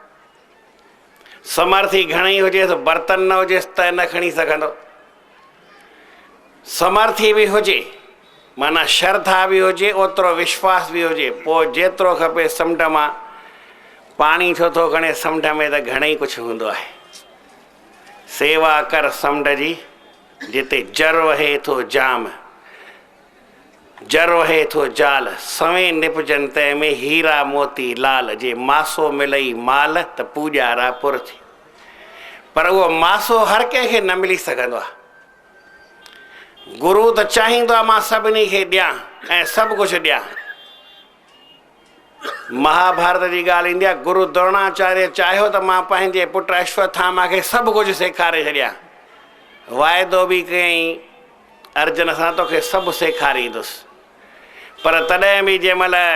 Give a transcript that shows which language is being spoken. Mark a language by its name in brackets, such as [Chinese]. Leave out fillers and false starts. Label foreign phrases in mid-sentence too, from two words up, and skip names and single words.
[Sindhi] समर्थी घणी हुजे त बर्तन न हुजेसि त न खणी सघंदो समर्थी बि हुजे माना श्रद्धा बि हुजे ओतिरो विश्वास बि हुजे पोइ जेतिरो खपे समुंड मां पाणी छो थो खणे समुंड में त घणेई कुझु हूंदो आहे सेवा कर समुंड जी जिते जर वहे थो जाम जर वहे थो जाल सवें निपजन तंहिं में हीरा मोती लाल जे मासो मिलई माल त पूॼारा पुर थी पर उहो मासो हर कंहिंखे न मिली सघंदो आहे गुरु त चाहींदो आहे मां सभिनी खे ॾियां ऐं सभु कुझु ॾियां महाभारत जी ॻाल्हि ईंदी आहे गुरु द्रोणाचार्य चाहियो त मां पंहिंजे पुटु अश्वत्थामा खे सभु कुझु सेखारे छॾियां वाइदो बि कयईं अर्जुन सां तोखे सभु सेखारींदुसि पर तॾहिं बि जंहिं महिल